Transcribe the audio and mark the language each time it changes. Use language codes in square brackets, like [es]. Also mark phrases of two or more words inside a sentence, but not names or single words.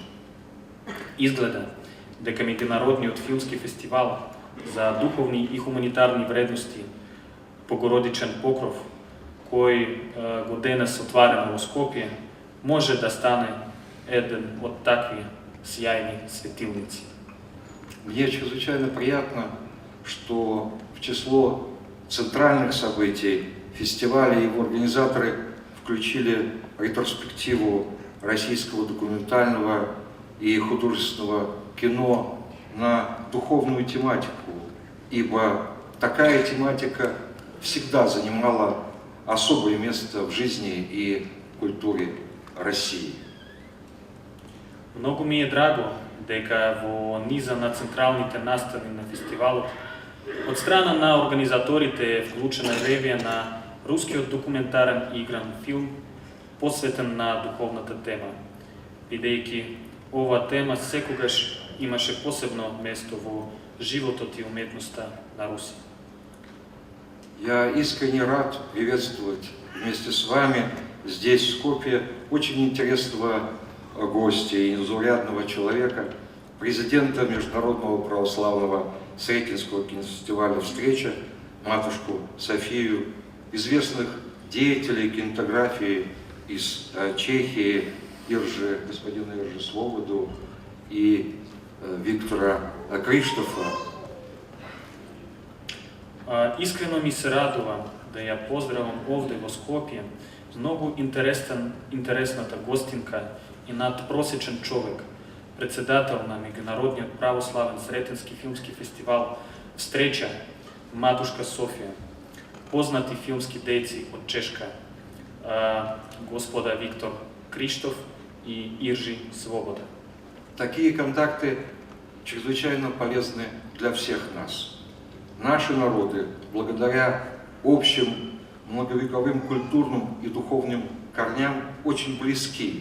[mk] Изгледа дека Меѓународниот филмски фестивал за духовни и хуманитарни вредности Богородичен покров, кој го денес отварено во Скопје, може да стане еден од такви сјајни светилници. [ru] Мне чрезвычайно приятно, что в число центральных событий фестиваля его организаторы включили ретроспективу российского документального и художественного кино на духовную тематику, ибо такая тематика всегда занимала особое место в жизни и культуре России. [mk] Многу ми е драго дека во низа на централните настани на фестивалот од страна на организаторите е вклучена ревија на рускиот документарен и игран филм посветен на духовната тема, бидејќи оваа тема секогаш имаше посебно место во животот и уметноста на Русија. [ru] Я искренне рад приветствовать вместе с вами здесь, в Скопье, очень интересного гостя и незаурядного человека, президента Международного православного Сретенского кинофестиваля «Встреча», матушку Софию, известных деятелей кинематографии из Чехии, господина Иржи Свободу и Виктора Криштофа. [mk] Искрено ми се радува да ја поздравам овде во Скопје многу интересната гостинка и надпросечен човек, председател на Меѓународниот православен Сретенски филмски фестивал «Встреча», Матушка София, [bg] познати филмски дейци от Чешка, [mk] господа Виктор Криштов и Иржи Свобода. [ru] Такие контакты чрезвычайно полезны для всех нас. Наши народы, благодаря общим многовековым культурным и духовным корням, очень близки.